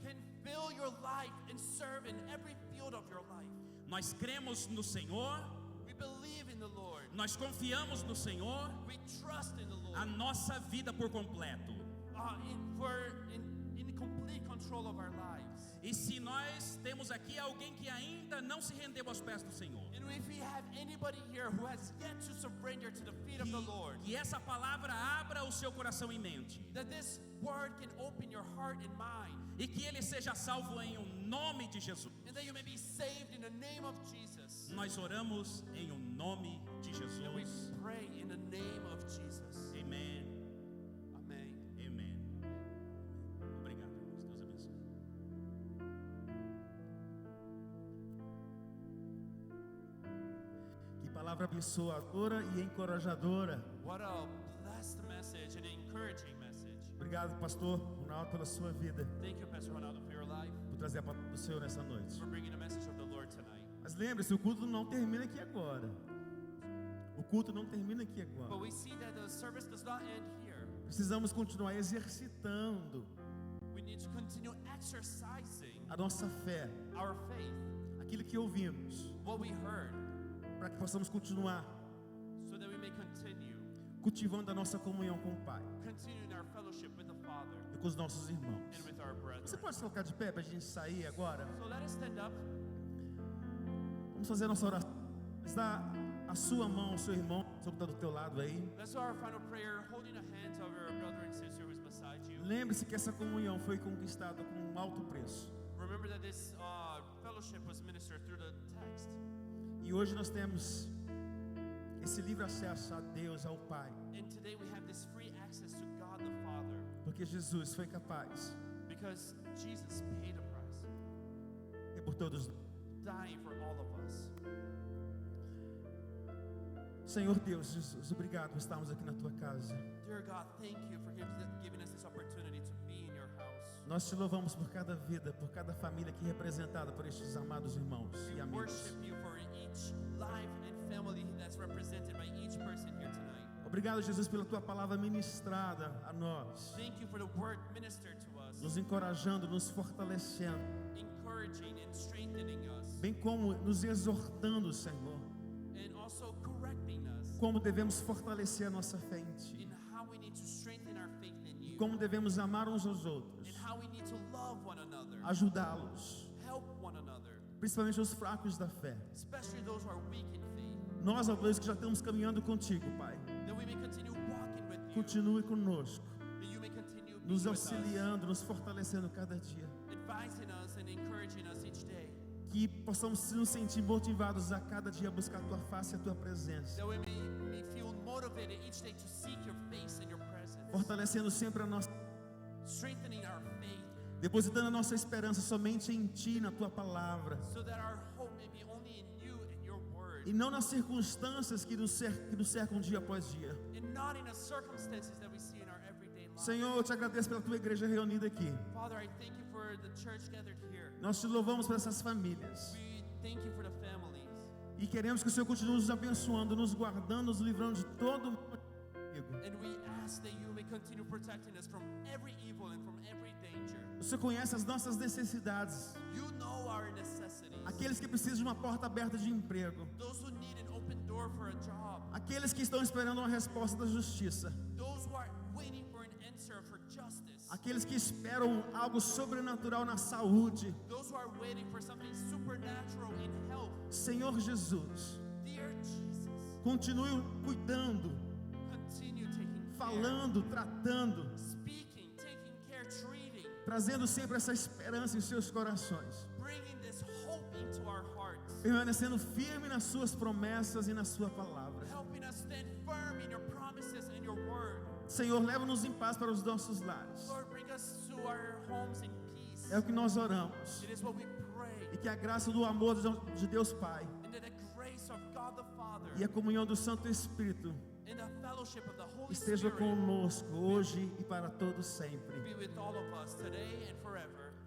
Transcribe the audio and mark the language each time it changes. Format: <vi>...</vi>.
<en>can fill your life and serve in every field of your life.</en> <pt>Nós cremos no Senhor,</pt> <en>We believe in the Lord.</en> <pt>nós confiamos no Senhor,</pt> <en>We trust in the a Lord.</en> <pt>nossa vida por completo.</pt> <en>We're in complete control of our lives.</en> <pt>E se nós temos aqui alguém que ainda não se rendeu aos pés do Senhor,</pt> <en>And if we have anybody here who has yet to surrender to the feet of the Lord,</en> <pt>que essa palavra abra o seu coração e mente,</pt> <en>that this word can open your heart and mind,</en> <pt>e que ele seja salvo em nome de Jesus.</pt> <en>and that you may be saved in the name of Jesus.</en> <pt>Nós oramos em nome de</pt> <en>And we</en> <pt>Jesus.</pt> <en>pray in the name of Jesus.</en> <pt>Amém.</pt> <en>Amen.</en> <pt>Amém. Obrigado, irmãos. Deus abençoe. Que palavra abençoadora e encorajadora.</pt> <en>What a blessed message, an encouraging message.</en> <pt>Obrigado, pastor Ronaldo, pela sua vida,</pt> <en>Thank you, Pastor Ronaldo, for your life,</en> <pt>por trazer a palavra do Senhor nessa noite.</pt> <en>for bringing the message of the Lord tonight.</en> <pt>Mas lembre-se, o culto não termina aqui agora. O culto não termina aqui</pt> <en>But</en> <pt>agora.</pt> <en>we see that the service does not end here.</en> <pt>Precisamos continuar exercitando</pt> <en>We need to continue exercising</en> <pt>a nossa fé,</pt> <en>our faith,</en> <pt>aquilo que ouvimos,</pt> <en>what we heard,</en> <pt>para que possamos continuar</pt> <en>so that we may continue</en> <pt>cultivando a nossa comunhão com o Pai</pt> <en>continuing our fellowship with the Father</en> <pt>e com os nossos irmãos.</pt> <en>and with our brethren.</en> <pt>Você pode se colocar de pé para a gente sair agora?</pt> <en>So let us stand up.</en> <pt>Vamos fazer a nossa oração. Está a sua mão, o seu irmão, está do teu lado aí.</pt> <en>Let's do our final prayer, holding the hands of your brother and sister who's beside you.</en> <pt>Lembre-se que essa comunhão foi conquistada com um alto preço.</pt> <en>Remember that this fellowship was ministered through the text.</en> <pt>E hoje nós temos esse livre acesso a Deus, ao Pai,</pt> <en>And today we have this free access to God the Father</en> <pt>porque Jesus foi capaz</pt> <en>because Jesus paid a price,</en> <pt>e por todos.</pt> <en>dying for all of us.</en> <pt>Senhor Deus, Jesus, obrigado por estarmos aqui na tua casa.</pt> <en>Dear God, thank you for giving us this opportunity to be in your house.</en> <pt>Nós te louvamos por cada vida, por cada família aqui representada por estes amados irmãos e</pt> <en>We</en> <pt>amigos.</pt> <en>worship you for each life and family that's represented by each person here tonight.</en> <pt>Obrigado, Jesus, pela tua palavra ministrada a nós,</pt> <en>Thank you for the word ministered to us,</en> <pt>nos encorajando, nos fortalecendo,</pt> <en>encouraging and strengthening us,</en> <pt>bem como nos exortando, Senhor,</pt> <en>and also correcting us</en> <pt>como devemos fortalecer a nossa fé em Ti,</pt> <en>in how we need to strengthen our faith in you,</en> <pt>como devemos amar uns aos outros,</pt> <en>and how we need to love one another,</en> <pt>ajudá-los,</pt> <en>help one another,</en> <pt>principalmente os fracos da fé.</pt> <en>especially those who are weak in faith,</en> <pt>Nós, ó Deus, que já estamos caminhando contigo, Pai,</pt> <en>that we may continue walking with you,</en> <pt>continue conosco,</pt> <en>that you may continue being</en> <pt>nos</pt> <en>with us,</en> <pt>auxiliando, nos fortalecendo cada dia.</pt> <en>advising us and encouraging us each day,</en> <pt>Que possamos nos sentir motivados a cada dia a buscar a tua face e a tua presença,</pt> <en>that we may feel motivated each day to seek your face and your presence,</en> <pt>fortalecendo sempre a nossa,</pt> <en>strengthening our faith,</en> <pt>depositando a nossa esperança somente em Ti, na tua palavra,</pt> <en>so that our hope may be only in you and your word,</en> <pt>e não nas circunstâncias que nos cercam dia após dia.</pt> <en>and not in the circumstances that we see in our everyday life.</en> <pt>Senhor, eu te agradeço pela tua igreja reunida aqui.</pt> <en>Father, I thank you for the church gathered here.</en> <pt>Nós te louvamos por essas famílias</pt> <en>We thank you for the families.</en> <pt>e queremos que o Senhor continue nos abençoando, nos guardando, nos livrando de todo mal.</pt> <en>And we ask that you may continue protecting us from every evil and from every danger.</en> <pt>O Senhor conhece as nossas necessidades,</pt> <en>You know our necessities.</en> <pt>aqueles que precisam de uma porta aberta de emprego,</pt> <en>Those who need an open door for a job.</en> <pt>aqueles que estão esperando uma resposta da justiça,</pt> <en>Those who are waiting for an answer for justice.</en> <pt>aqueles que esperam algo sobrenatural na saúde.</pt> <en>Those who are waiting for something supernatural in health.</en> <pt>Senhor Jesus,</pt> <en>Dear Jesus,</en> <pt>continue cuidando,</pt> <en>continue taking care,</en> <pt>falando, tratando,</pt> <en>speaking, taking care, treating,</en> <pt>trazendo sempre essa esperança em seus corações,</pt> <en>bringing this hope into our hearts,</en> <pt>permanecendo firme nas suas promessas e na sua palavra.</pt> <en>helping us stand firm in your promises and your word.</en> <pt>Senhor, leva-nos em paz para os nossos lares.</pt> <en>Lord, bring us to our homes in peace.</en> <pt>É o que nós oramos.</pt> <en>It is what we pray.</en> <pt>E que a graça do amor de Deus Pai</pt> <en>And that the grace of God the Father</en> <pt>e a comunhão do Santo Espírito</pt> <en>and the fellowship of the Holy</en> <pt>esteja</pt> <en>Spirit</en> <pt>conosco hoje e para todos sempre.</pt> <en>be with all of us today and forever.</en>